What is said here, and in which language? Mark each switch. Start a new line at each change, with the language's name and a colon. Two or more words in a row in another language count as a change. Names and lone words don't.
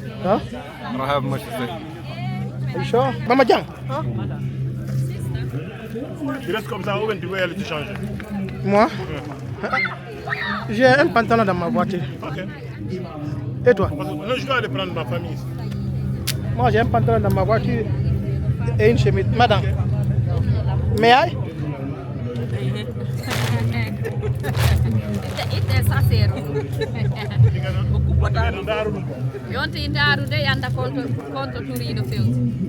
English: Huh? I don't have much to say. Are you sure? Mama Diang.
French: Tu restes comme ça ou bien tu veux aller te changer? Moi? J'ai un pantalon dans ma voiture. Ok. Et toi? Non, je dois aller prendre ma famille ici. Moi j'ai un pantalon dans ma voiture et une chemise. Madame. Mais aïe? Ite sasero. Yonti daru de yanda konto turido fewti.